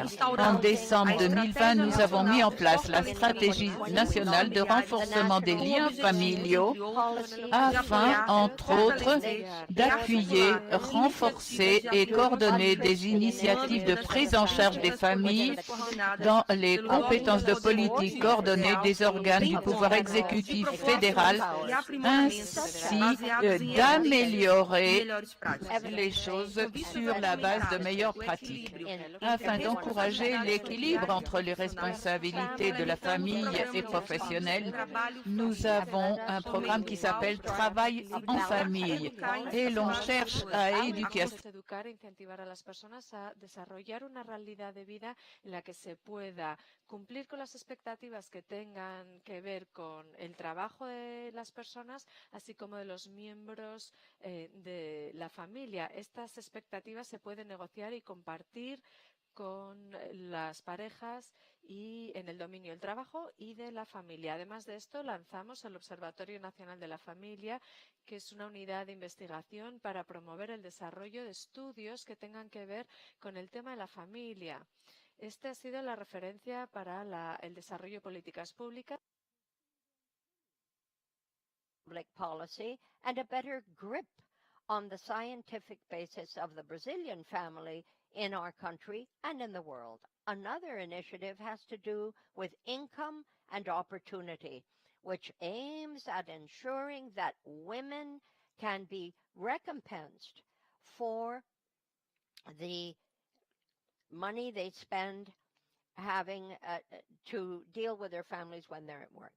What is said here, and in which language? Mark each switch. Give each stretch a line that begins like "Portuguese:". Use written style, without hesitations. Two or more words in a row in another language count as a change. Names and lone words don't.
French: En décembre 2020, nous avons mis en place la stratégie nationale de renforcement des liens familiaux afin, entre autres, d'appuyer, renforcer et coordonner des initiatives de prise en charge des familles dans les compétences de politique coordonnée des organes du pouvoir exécutif fédéral, ainsi d'améliorer les choses sur la base de meilleures pratiques. Afin d'encourager l'équilibre entre les responsabilités de la famille et professionnelle, nous avons un programme qui s'appelle Travail en famille et l'on cherche à éduquer.
Spanish: Educar e incentivar a las personas a desarrollar una realidad de vida en la que se pueda cumplir con las expectativas que tengan que ver con el trabajo de las personas, así como de los miembros de la familia. Estas expectativas se pueden negociar y compartir con las parejas y en el dominio del trabajo y de la familia. Además de esto, lanzamos el Observatorio Nacional de la Familia, que es una unidad de investigación para promover el desarrollo de estudios que tengan que ver con el tema de la familia. Esta ha sido la referencia para el desarrollo de políticas públicas.
English: Public policy and a better grip on the scientific basis of the Brazilian family in our country and in the world. Another initiative has to do with income and opportunity, which aims at ensuring that women can be recompensed for the money they spend having to deal with their families when they're at work.